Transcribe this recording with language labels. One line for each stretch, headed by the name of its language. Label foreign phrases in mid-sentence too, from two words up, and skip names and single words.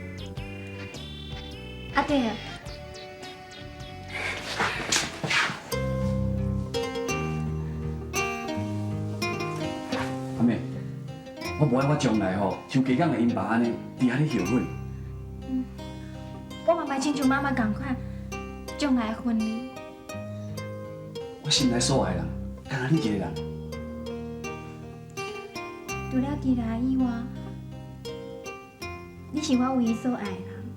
Min Nan Chinese: 阿弟，阿妹，我无爱我将来吼，像家港的因爸安尼，伫遐咧后悔。我嘛袂亲像妈妈共款，将来的婚礼，我心内所爱的人，干那你一个人。除了其他以外，你是我唯一所爱的人。